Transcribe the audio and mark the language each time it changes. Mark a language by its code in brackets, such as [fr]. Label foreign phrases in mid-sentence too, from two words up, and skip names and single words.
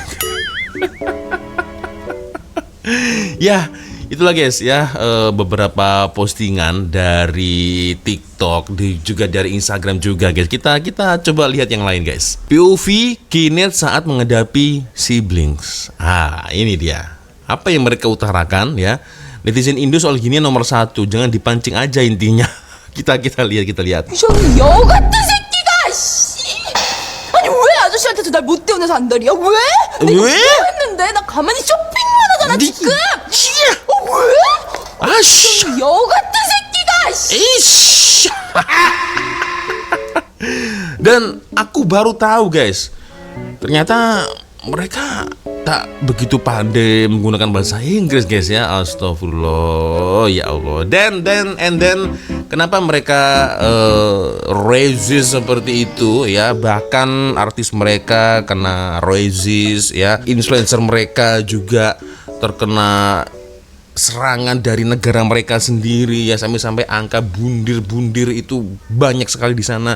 [id] Ya, itulah guys ya, beberapa postingan dari TikTok, juga dari Instagram juga guys. Kita coba lihat yang lain guys. POV Kinet saat menghadapi siblings. Ini dia. Apa yang mereka utarakan ya. Netizen Indo soal gini nomor 1, jangan dipancing aja intinya. kita lihat. [ko] 저기 여 같은 새끼가 씨. 아니 왜 아저씨한테도 날 못 태우면서 안달이야? 왜? 내가 뭐 했는데? 나 가만히 쇼핑만 하잖아 지금. 왜? 아씨. 여 같은 새끼가 씨. 에이씨. [id] Dan aku baru tahu guys, ternyata mereka tak begitu pandai menggunakan bahasa Inggris guys ya. [ar] أستغفر الله، يا الله. [en] And then [id] kenapa mereka racist seperti itu ya? Bahkan artis mereka kena racist ya. Influencer mereka juga terkena serangan dari negara mereka sendiri ya, sampai angka bundir itu banyak sekali di sana.